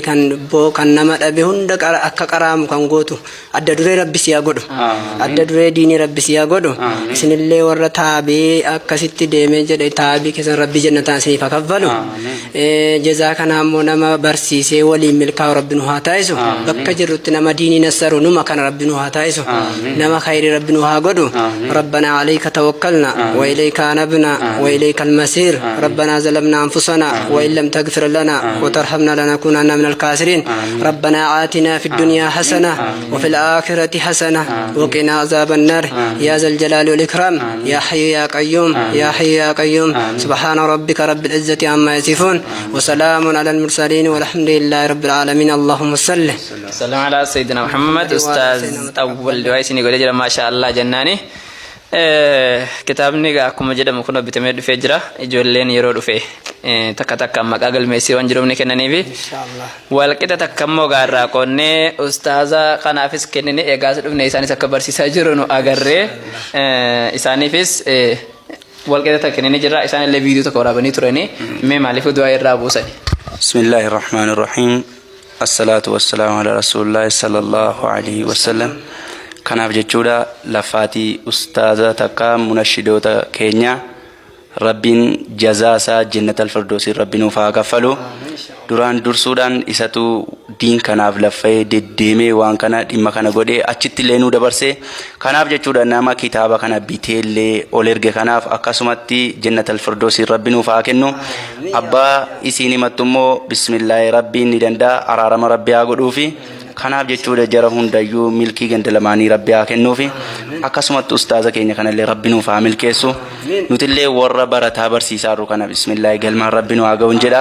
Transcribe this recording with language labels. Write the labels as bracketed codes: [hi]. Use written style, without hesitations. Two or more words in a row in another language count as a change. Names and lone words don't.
[om] kan nama dhabe hunda akka qaraamu kan gootu adda duree rabbi si godhu adda duree diinii rabbi si godhu isinillee warra taabee akkasitti deemee jedhe taabii keessa rabbi jannataan isiniif kaffalu jazaa kana ammoo nama barsiisee waliin milkaa'u rabbi nu haa taa'isu bakka jirrutti nama diinii nassaru numa kana rabbi nu haa taa'isu nama khayrii rabbi nu haa godhu [ar] ربنا عليك توكلنا وإليك أنبنا وإليك المسير ربنا ظلمنا أنفسنا وإن لم تغفر لنا وترحمنا لنكونن من الخاسرين ربنا آتنا في الدنيا حسنة وفي الآخرة حسنة وقنا عذاب النار يا ذا الجلال والإكرام يا حي يا قيوم يا حي يا قيوم سبحان ربك رب العزة عما يصفون وسلام على المرسلين والحمد لله رب العالمين اللهم صل سلام على سيدنا محمد. أستاذ أول دعاء نقول جل ما شاء الله جناني [om] kitaabni akkuma jedhamu kun bitamee dhufee jira ijoolleen yeroo dhufe takka takka maqaa galmeessii waan jiruuf ni kennaniifi walqixa takka immoo gaarraa qonnee ustaaza kanaafis kennine eegaas dhufne isaanis akka barsiisaa jiru nu agarree isaaniifis walqixa takka kennine jira isaanillee viidiyoo tokko waraabanii turanii mee maaliif du'aa irraa buusani. [ar] بسم الله الرحمن الرحيم. الصلاة والسلام على رسول الله صلى الله عليه وسلم. [om] Kanaaf jechuudha lafaatii ustaaza takka munashidoota keenya rabbiin jazaasaa [ar] جنة الفردوس [om] rabbi nuuf haa kaffalu duraan dursuudhaan isatu diin kanaaf laffee deddeemee waan kana dhimma kana godhee achitti illee nu dabarsee kanaaf jechuudha nama kitaaba kana biteellee ol erge kanaaf akkasumatti [ar] جنة الفردوس [om] rabbi nuuf haa kennu abbaa isiin himattu immoo bismillaahi rabbiin ni danda'a araarama rabbi haa godhuufi kanaaf jechuudha jara hundayyuu milkii ganda lamaanii rabbi haa kennuufi akkasumatti ustaaza keenya kanallee rabbi nuuf haa milkeessu nutillee warra barataa barsiisaa jiru kana bismillaahi galmaan rabbi nu haa ga'uun jedha.